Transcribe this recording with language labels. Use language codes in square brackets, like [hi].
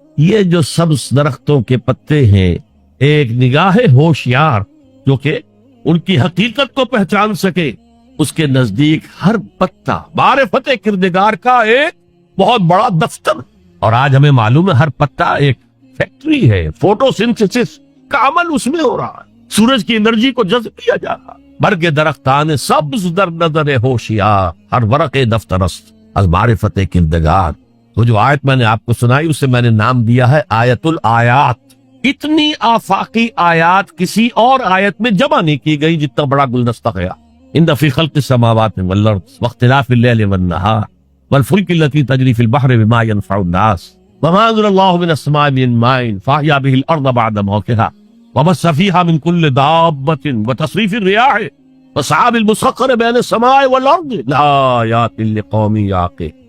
[ur] یہ جو سبز درختوں کے پتے ہیں، ایک نگاہ ہوشیار جو کہ ان کی حقیقت کو پہچان سکے، اس کے نزدیک ہر پتا معرفت کردگار کا ایک بہت بڑا دفتر. اور آج ہمیں معلوم ہے ہر پتا ایک فیکٹری ہے، فوٹو سنتھسس کا عمل اس میں ہو رہا ہے، سورج کی انرجی کو جذب کیا جا رہا. [fa] برگ درختان سبز در نظر ہوشیار ہر ورق دفترست از معرفت کردگار. [ur] وہ جو آیت میں نے آپ کو سنائی اسے میں نے نام دیا ہے آیت الآیات. اتنی آفاقی آیات کسی اور آیت میں جمع نہیں کی گئی جتنا بڑا گلدستہ گیا. [ar] ان فی خلق السماوات والارض واختلاف اللیل والنہار والفلک التي تجری فی البحر بما ينفع الناس وما انزل اللہ من السماء من ماء فاحیا به الارض بعد موتها وبث فیها من کل دابۃ وتصریف الریاح والسحاب المسخر بین السماء والارض لآیات لقوم یعقلون.